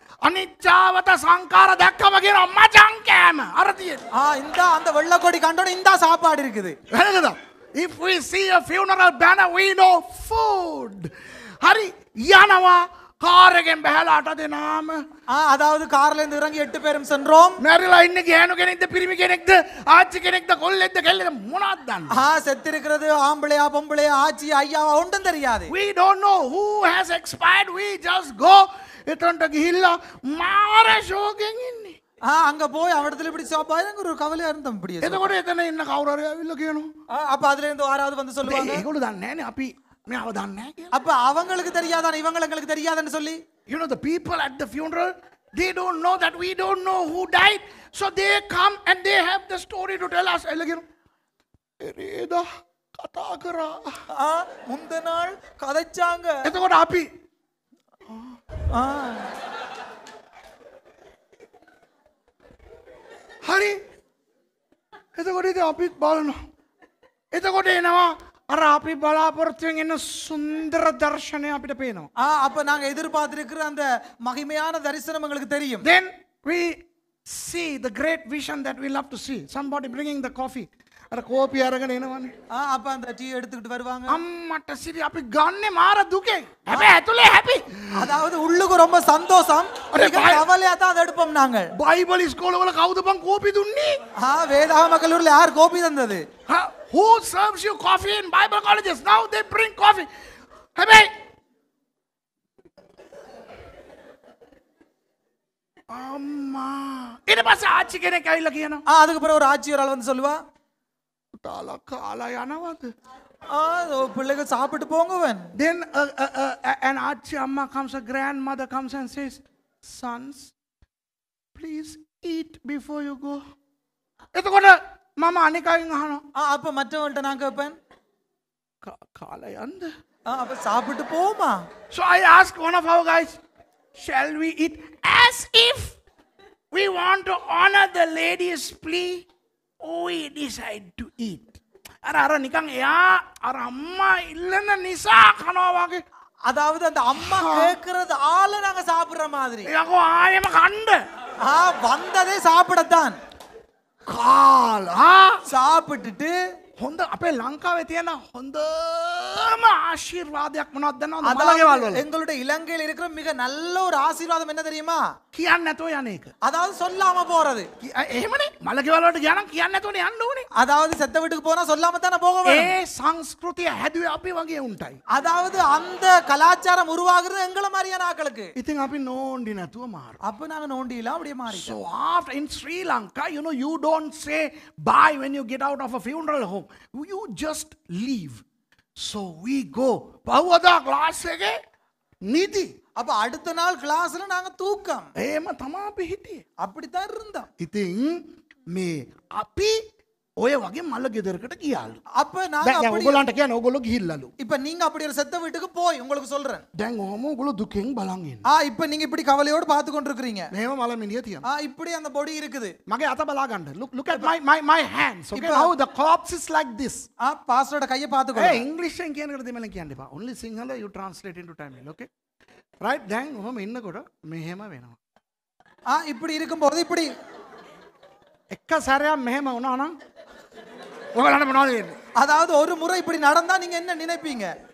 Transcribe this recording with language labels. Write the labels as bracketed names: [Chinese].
[Sinhala] අනිච්චාවත සංකාර දැක්කම කියන මචං කෑම. අර තියෙන. [Tamil] இந்த அந்த வெள்ளை கொடி கண்டோட இந்த சாப்பாடு இருக்குது. [English] If we see a funeral banner, we know food. [Sinhala] හරි යනවා කාර් එකෙන් බහැලා 8 දෙනාම [Tamil] அதாவது கார்ல இருந்து இறங்கி 8 பேரும் சென்றோம். [Sinhala] මැරිලා ඉන්නේ ගෑනු කෙනෙක්ද පිරිමි කෙනෙක්ද ආච්චි කෙනෙක්ද කොල්ලෙක්ද කෙල්ලෙක්ද මොනවද දන්නේ [Tamil] செத்திருக்கிறது ஆம்பளையா பொம்பளையா ஆச்சி ஐயாவா ஒன்றும் தெரியாது. [English] we don't know who has expired we just go [Sinhala] එතනට ගිහිල්ලා මාර ෂෝකෙන් ඉන්නේ [Tamil] அங்க போய் அவடத்துல இப்படி பயங்கர ஒரு கவலையா இருந்தோம் இப்படி. [Sinhala] එතකොට එතන ඉන්න කවුරු හරි ඇවිල්ලා කියනවා [Tamil] அப்ப அதுல இருந்து யாராவது வந்து சொல்லுவாங்க [Sinhala] ඒගොල්ලෝ දන්නේ නැහනේ අපි මෙයාව දන්නේ නැහැ කියලා. [Tamil] அப்ப அவங்களுக்கு தெரியாதா இவங்களுக்கு தெரியாதுன்னு சொல்லி [English] You know, the people at the funeral, they don't know that we don't know who died. So they come and they have the story to tell us. Ereda kata kara. [Tamil] முந்த நாள் கதைச்சாங்க. [Sinhala] එතකොට අපි හරි. එතකොට ඉතින් අපි බලනවා. එතකොට එනවා අර අපි බලාපොරොත්තුෙන් එන සුන්දර දර්ශනය අපිට පේනවා. [Tamil] அப்ப நாங்க எதிர்பார்த்திருக்கிற அந்த மகிமையான தரிசனம் உங்களுக்கு தெரியும். [English] Then we see the great vision that we love to see. Somebody bringing the coffee. [Sinhala] අර කෝපි අරගෙන එනවනේ. [Tamil] அப்ப அந்த டீ எடுத்துக்கிட்டு வருவாங்க. [Sinhala] අම්මට සිරි අපි ගන්නේ මාර දුකෙන්. හැබැයි ඇතුලේ [English] happy. [Tamil] அதாவது உள்ளுக்கு ரொம்ப சந்தோஷம். கவலையா தான் அதை எடுப்போம் நாங்கள். [Sinhala] බයිබල් ඉස්කෝලවල කවුද බං කෝපි දුන්නේ? [Tamil] வேதாகம கல்லூரில யார் கோபி தந்தது? [English] Who serves you coffee in Bible colleges? Now they bring coffee. [Sinhala] හැබැයි අම්මා ඊට පස්සේ ආච්චි කෙනෙක් ඇවිල්ලා කියනවා. [Tamil] அதுக்கு பிறகு ஒரு ஆட்சி ஒரு ஆள் வந்து சொல்லுவா [Sinhala] තාලා කාලා යනවද? [Tamil] பிள்ளைங்க சாப்பிட்டு போங்கவன். [English] Then an ආච්චි අම්මා comes, a grandmother comes and says, sons, please eat before you go. [Sinhala] එතකොට මම අනිකයින් අහනවා. [Tamil] அப்ப மற்றவன்ட்ட நான் கேட்பேன் [Sinhala] කාලා යන්න. [Tamil] அப்ப சாப்பிட்டு போமா. [English] So I asked one of our guys, shall we eat? As if we want to honor the lady's plea, we decide to eat. [Sinhala] අර නිකන් එයා අර අම්මා ඉල්ලන නිසා කනවා වගේ. [Tamil] அதாவது அந்த அம்மா கேக்குறது ஆள நாங்க சாப்பிடுற மாதிரி. [Sinhala] යකෝ ආයෙම කන්න. [Tamil] வந்ததே சாப்பிடத்தான். [Sinhala] කාලා [Tamil] சாப்பிட்டுட்டு [Sinhala] හොඳ අපේ ලංකාවේ තියෙන හොඳම ආශිර්වාදයක් මොනවද දන්නවද? මලකේවල් වල. [Tamil] எங்களுடைய இலங்கையில் இருக்கிற மிக நல்ல ஒரு ஆசீர்வாதம் என்ன தெரியுமா? [Sinhala] කියන්න නැතුව යන එක. [Tamil] அதாவது சொல்லாம போறது. [Sinhala] එහෙමනේ මලකේවල් වලට ගියා නම් කියන්න නැතුවනේ යන්න ඕනේ. [Tamil] அதாவது செத்த வீட்டுக்கு போனா சொல்லாம தான போக வேணும். [Sinhala] ඒ සංස්කෘතිය හැදුවේ අපි වගේ උන්ටයි. [Tamil] அதாவது அந்த கலாச்சாரம் உருவாகுறது எங்கள மாதிரியான ஆட்களுக்கு. [Sinhala] ඉතින් අපි නෝන්ඩි නැතුව මාරු. [Tamil] அப்ப நாங்க நோண்டிலாம் அப்படியே மாறிட்டோம். [English] So after in Sri Lanka, you know, you don't say bye when you get out of a funeral home. You just leave. So we go. [Sinhala] පහුවදා class එකේ නිදි. [Tamil] அப்ப அடுத்த நாள் கிளாஸ்ல நாங்க தூக்கம். [Sinhala] එහෙම තමයි අපි හිටියේ. [Tamil] அப்படித்தான் இருந்தோம். [Sinhala] ඉතින් මේ අපි ඔය වගේ මල ගෙදරකට ගියාලු. [Tamil] அப்ப நாங்க [Sinhala] දැන් [Tamil] அப்படி [Sinhala] ඔයගොල්ලන්ට කියන්නේ ඔයගොල්ලෝ ගිහිල්ලාලු. [Tamil] இப்ப நீங்க அப்படி ஒரு செத்த வீட்டுக்கு போய் உங்களுக்கு சொல்றேன். [Sinhala] දැන් ඔහම ඔයගොල්ලෝ දුකෙන් බලන් ඉන්න. [Tamil] இப்ப நீங்க இப்படி கவலையோட பார்த்து கொண்டிருக்கீங்க. [Sinhala] මෙහෙම මල මිනිය තියනවා. [Tamil] இப்படி அந்த பொடி இருக்குது. [Sinhala] මගේ අත බලා ගන්න. [English] Look at my hands. Okay, now the corpse is like this. [Tamil] பாஸ்டரோட கையை பார்த்து [English] Hey, English and [Sinhala] කියන එකට දෙමළෙන් කියන්න එපා. [English] Only Sinhala you translate into Tamil, okay? Right? [Sinhala] දැන් ඔහම ඉන්නකොට මෙහෙම වෙනවා. [Tamil] இப்படி இருக்கும்போது இப்படி [Sinhala] එක සැරයක් මෙහෙම වුණා නම් ඔයාලට මොනවද වෙන්නේ? [Tamil] அதாவது ஒரு முறை இப்படி நடந்தா நீங்க என்ன நினைப்பீங்க?